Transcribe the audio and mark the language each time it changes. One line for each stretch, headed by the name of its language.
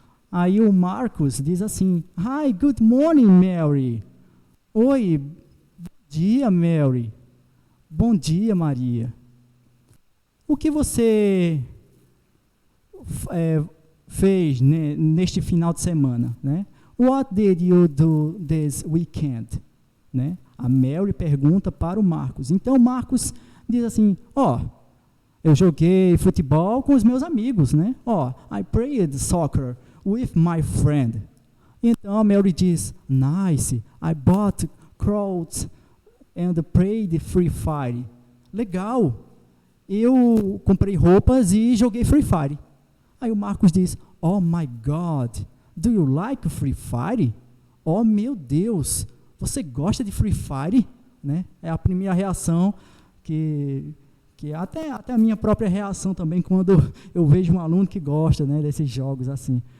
Portuguese: Aí o Marcus diz assim:
English: Hi, good morning,
Portuguese: Mary. Oi, bom dia, Mary. Bom dia, Maria. O que você fez, né, neste final de semana, né?
English: What did you do this weekend?
Portuguese: Né? A Mary pergunta para o Marcos. Então, o Marcos diz assim: eu joguei futebol com os meus amigos, né?
English: I played soccer with my friend.
Portuguese: Então, a Mary diz:
English: Nice, I bought clothes and played Free Fire.
Portuguese: Legal, eu comprei roupas e joguei Free Fire. Aí o Marcos diz:
English: Oh my God, do you like Free Fire?
Portuguese: Oh meu Deus, você gosta de Free Fire? Né? É a primeira reação que até a minha própria reação também quando eu vejo um aluno que gosta, né, desses jogos assim.